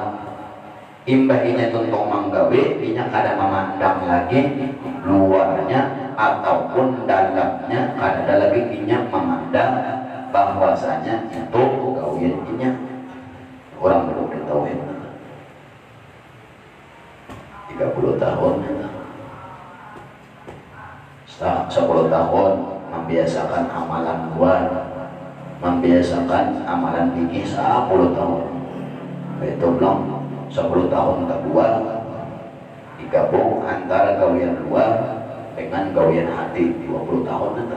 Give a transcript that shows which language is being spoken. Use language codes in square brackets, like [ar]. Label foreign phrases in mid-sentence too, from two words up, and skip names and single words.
[bjn] Imbah inya tuntung menggawi, inya kada memandang lagi luarnya ataupun dalamnya, kada lagi inya memandang bahwasanya itu gawian inya. [id] Orang belum ditahuin 30 tahun, setelah 10 tahun membiasakan amalan luar, membiasakan amalan fikih 10 tahun. [bjn] Itu belum 10 tahun kedua digabung antara gawian luar dengan gawian hati 20 tahun itu.